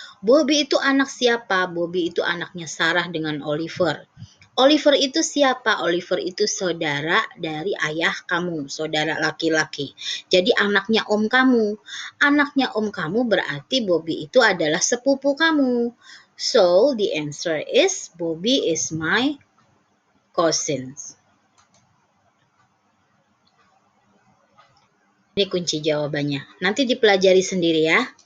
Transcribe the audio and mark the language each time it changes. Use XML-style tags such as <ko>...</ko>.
<id>Bobby itu anak siapa? Bobby itu anaknya Sarah dengan Oliver. Oliver itu siapa? Oliver itu saudara dari ayah kamu, saudara laki-laki. Jadi anaknya om kamu. Anaknya om kamu berarti Bobby itu adalah sepupu kamu.</id> <en>So the answer is Bobby is my cousins.</en> <id>Ini kunci jawabannya. Nanti dipelajari sendiri ya.</id>